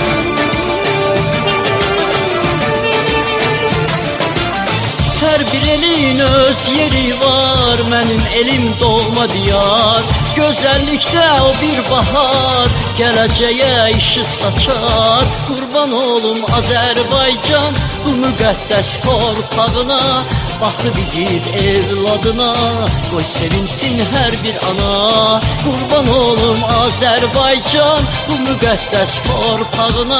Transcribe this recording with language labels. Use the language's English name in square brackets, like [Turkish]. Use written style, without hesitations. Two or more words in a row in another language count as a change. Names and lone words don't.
[Turkish] Her bir elin öz yeri var, benim elim doğma diyar. Güzellikte o bir bahar, geleceğe ışık saçar. [Azerbaijani] Kurban olum Azerbaycan, bu müqəddəs torpağına. Baxıb igid evladına, qoy sevinsin her bir ana. Kurban olum Azerbaycan, bu müqəddəs torpağına.